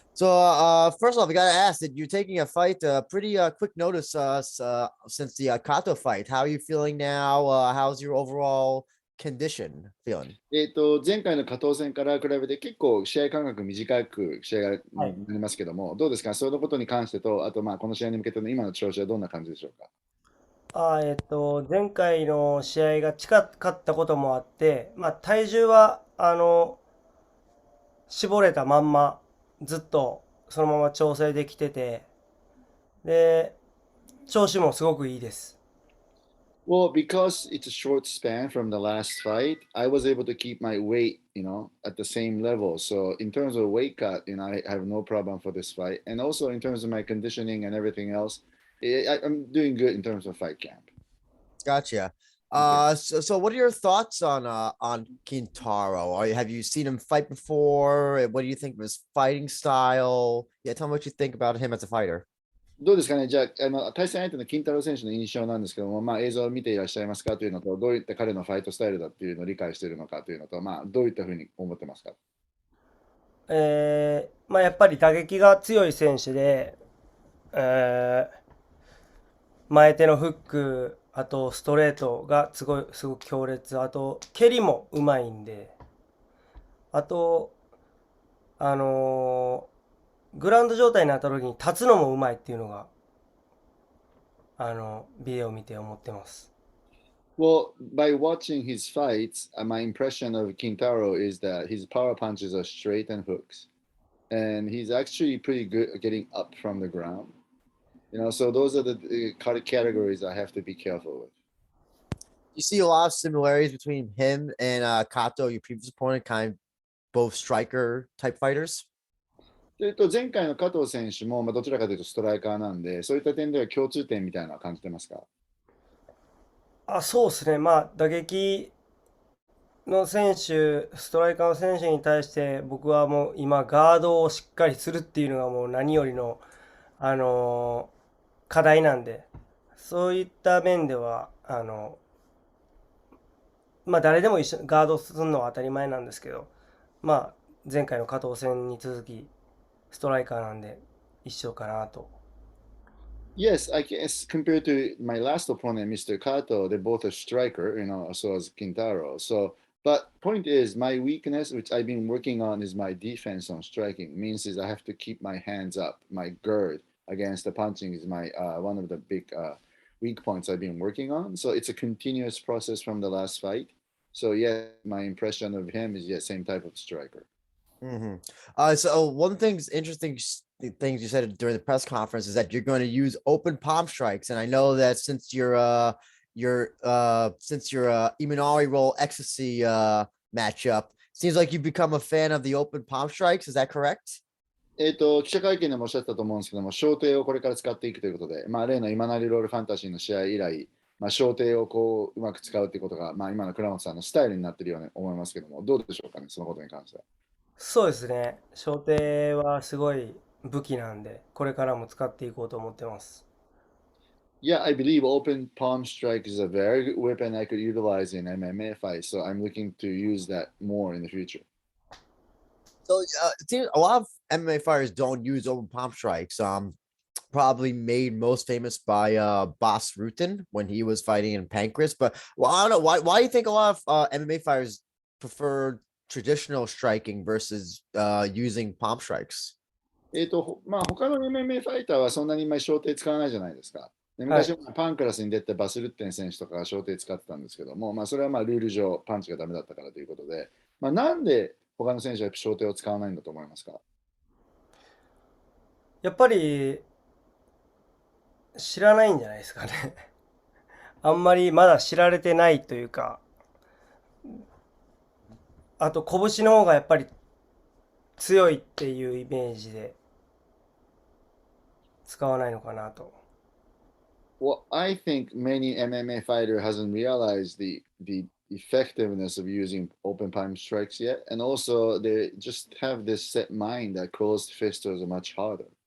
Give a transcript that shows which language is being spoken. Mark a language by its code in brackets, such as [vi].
[en] So, first off, I gotta ask that you're taking a fight, pretty quick notice, since the Kato fight. How are you feeling now? How's your overall condition feeling? [ja] 前回の加藤戦から比べて結構試合間隔短く試合がはい。なりますけども、どうですか、そのことに関してと、あとこの試合に向けての今の調子はどんな感じでしょうか。前回の試合が近かったこともあって、体重は、絞れたまんま、ずっとそのまま調整できてて、で、調子もすごくいいです。 [en] Well, because it's a short span from the last fight, I was able to keep my weight, at the same level. So in terms of weight cut, I have no problem for this fight. And also in terms of my conditioning and everything else, I'm doing good in terms of fight camp. Gotcha. Okay. So what are your thoughts on Kintaro? Have you seen him fight before? What do you think of his fighting style? Yeah, tell me what you think about him as a fighter. [ja] どうですかね、じゃあ、対戦相手の金太郎選手の印象なんですけども、映像を見ていらっしゃいますかというのと、どういった彼のファイトスタイルだっていうのを理解しているのかというのと、どういったふうに思ってますか。やっぱり打撃が強い選手で、えー前手のフック、あとストレートがすごく強烈、あと蹴りもうまいんで、あと、あのーグラウンド状態になった時に立つのもうまいっていうのが、ビデオを見て思ってます。 [en] Well, by watching his fights, my impression of Kintaro is that his power punches are straight and hooks. And he's actually pretty good at getting up from the ground. So those are the categories I have to be careful with. You see a lot of similarities between him and Kato, your previous opponent, kind of both striker type fighters. [ja] 前回の加藤選手も、どちらかというとストライカーなんで、そういった点では共通点みたいなのは感じてますか。そうですね。打撃の選手、ストライカーの選手に対して僕はもう今ガードをしっかりするっていうのがもう何よりの、あの課題なんで、そういった面では、誰でも一緒ガードするのは当たり前なんですけど、前回の加藤戦に続きストライカーなんで一緒かなと。 [en] Yes, I guess compared to my last opponent, Mr. Kato, they're both a striker, so as Kintaro. So, but point is, my weakness, which I've been working on, is my defense on striking. Means is I have to keep my hands up. My gird against the punching is my one of the big weak points I've been working on. So it's a continuous process from the last fight. So yeah, my impression of him is yeah, same type of striker. Mm-hmm. So one thing's interesting things you said during the press conference is that you're going to use open palm strikes, and I know that since your Imanari roll ecstasy matchup, seems like you've become a fan of the open palm strikes. Is that correct? [ja] 記者会見でもおっしゃったと思うんですけども、小艇をこれから使っていくということで、例の今成ロールファンタジーの試合以来、小艇をこううまく使うということが、今の倉本さんのスタイルになっているように思いますけども、どうでしょうかね、そのことに関しては。そうですね。小手はすごい武器なんで、これからも使っていこうと思ってます。 [en] Yeah, I believe open palm strike is a very good weapon I could utilize in MMA fights, so I'm looking to use that more in the future. So it seems a lot of MMA fighters don't use open palm strikes. Probably made most famous by Boss Rutan when he was fighting in Pancrase. But I don't know why do you think a lot of MMA fighters prefer traditional striking versus using palm strikes? [ja] 他の MMA ファイターはそんなに小艇使わないじゃないですか。ではい。昔、パンクラスに出てバスルッテン選手とかが小艇使ってたんですけども、それはルール上パンチがダメだったからということで、なんで他の選手は小艇を使わないんだと思いますか。やっぱり知らないんじゃないですかね。あんまりまだ知られてないというか、あと拳の方がやっぱり強いっていうイメージで使わないのかなと。 [en] Well, I think many MMA fighter hasn't realized the effectiveness of using open palm strikes yet, and also they just have this set mind that closed fists are much harder.